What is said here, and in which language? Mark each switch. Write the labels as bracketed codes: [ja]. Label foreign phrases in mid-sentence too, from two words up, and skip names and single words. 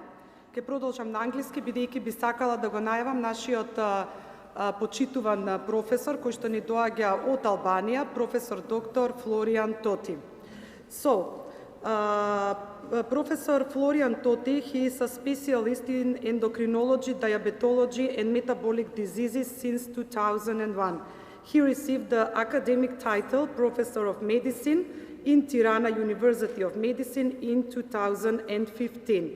[mk] Ке продолжам на англиски, бидејќи би сакала да го најавам нашиот почитуван професор кој што ни доаѓа од Албанија, професор доктор Флориан Тоти. [en] So, Professor Florian Totti, he is a specialist in endocrinology, diabetology, and metabolic diseases since 2001. He received the academic title Professor of Medicine in Tirana University of Medicine in 2015.